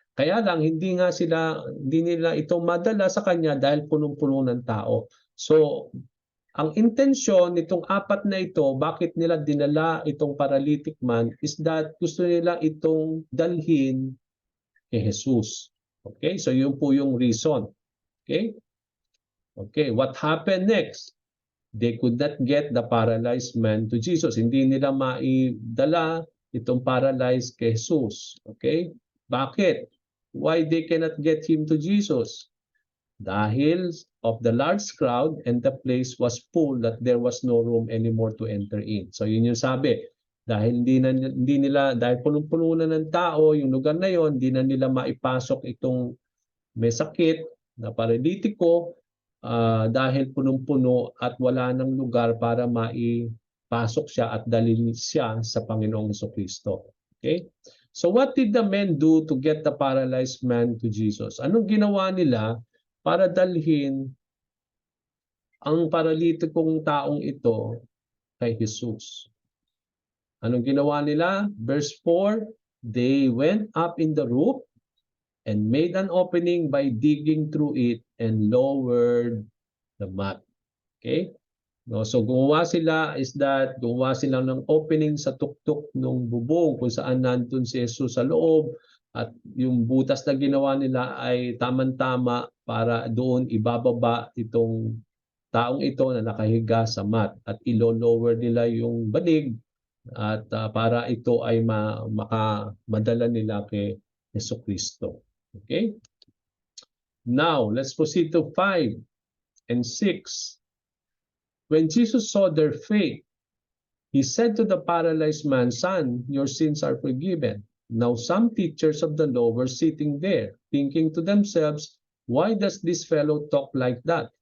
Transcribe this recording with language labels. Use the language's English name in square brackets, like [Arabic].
[Filipino] Kaya lang hindi nila ito madala sa kanya dahil punong-puno ng tao. So, ang intensyon nitong 4 na ito, bakit nila dinala itong paralytic man, is that gusto nila itong dalhin kay Jesus. Okay? So yun po yung reason. Okay? [English] Okay, what happened next? They could not get the paralyzed man to Jesus. [Filipino] Hindi nila maidala itong paralyzed kay Jesus. Okay? Bakit? [English] Why they cannot get him to Jesus? Dahil of the large crowd and the place was full that there was no room anymore to enter in. [Filipino] So yun yung sabi. Dahil dahil punong-puno na ng tao yung lugar na yon, hindi na nila maipasok itong may sakit na paralitiko dahil punong-puno at wala ng lugar para maipasok siya at dalhin siya sa Panginoong Jesucristo. [English] Okay? So what did the men do to get the paralyzed man to Jesus? [Filipino] Anong ginawa nila para dalhin ang paralitikong taong ito kay Jesus? Anong ginawa nila? [English] Verse 4, they went up in the roof and made an opening by digging through it and lowered the mat. Okay? [Filipino] No, so gumawa sila ng opening sa tuktok ng bubong kung saan nandun si Jesus sa loob, at yung butas na ginawa nila ay tamang-tama para doon ibababa itong taong ito na nakahiga sa mat at ilo-lower nila yung banig at para ito ay madala nila kay Jesucristo. [English] Okay? Now, let's proceed to 5 and 6. When Jesus saw their faith, He said to the paralyzed man, "Son, your sins are forgiven." Now some teachers of the law were sitting there, thinking to themselves, "Why does this fellow talk like that?